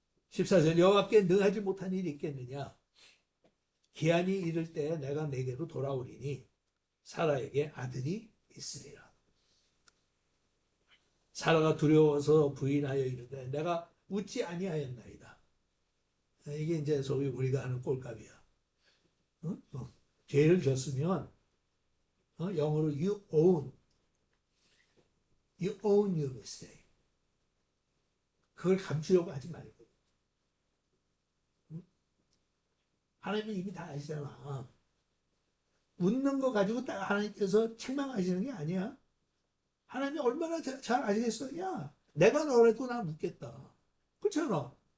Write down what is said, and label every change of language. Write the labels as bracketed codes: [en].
[ko] 14절 여호와께 능하지 못한 일이 있겠느냐 기한이 이를 때 내가 내게로 돌아오리니 사라에게 아들이 있으리라. 사라가 두려워서 부인하여 이르되 내가 웃지 아니하였나이다. 이게 이제 소위 우리가 하는 꼴값이야. 어? 죄를 졌으면 영어로 [en] you own your mistake. [ko] 그걸 감추려고 하지 말고. 응? 하나님은 이미 다 아시잖아. 웃는 거 가지고 딱 하나님께서 책망하시는 게 아니야. 하나님이 얼마나 잘 아시겠어? 야, 내가 너라도 난 웃겠다. 그렇잖아.